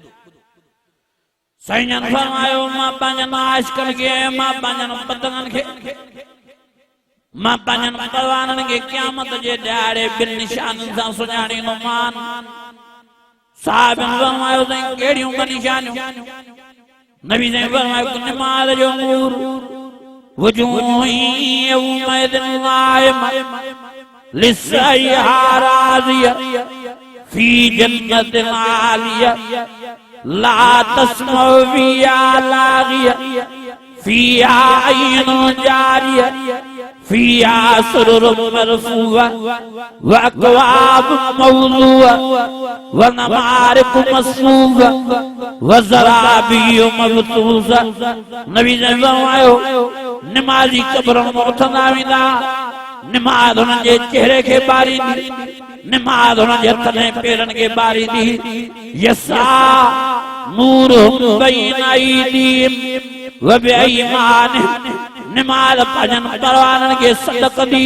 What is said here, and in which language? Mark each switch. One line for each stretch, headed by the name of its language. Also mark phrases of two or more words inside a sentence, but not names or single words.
Sindhi: साईं जन फरमायो मां पंहिंजनि आशिकन खे मां पंहिंजनि पतंगनि खे मां पंहिंजनि परवाननि खे क़यामत जे ॾियारे ॿिनि निशाननि सां सुञाणींदोमान साहब फरमायो साईं कहिड़ियूं निशानियूं नबी साईं फरमायो नमाज जो नूर
Arabic: وجوه يومئذ قائمة لسعيها راضية في جنة عالية لا تسمع فيها لاغية فيها عين جارية فيها سرر مرفوعة وأكواب موضوعة ونمارق مصفوفة وزرابي مبثوثة
Sindhi: नबी ने फरमायो नमाज़ी कब्र में उथंदा वेंदा नमाज उन्हनि जे चेहरे खे ॿारींदी नमाज उन्हनि जे हथनि पेरनि खे ॿारींदी
Arabic: يسعى نورهم بين أيديهم وبأيمانهم
Sindhi: नमाज पंहिंजनि परवाननि खे सदक दी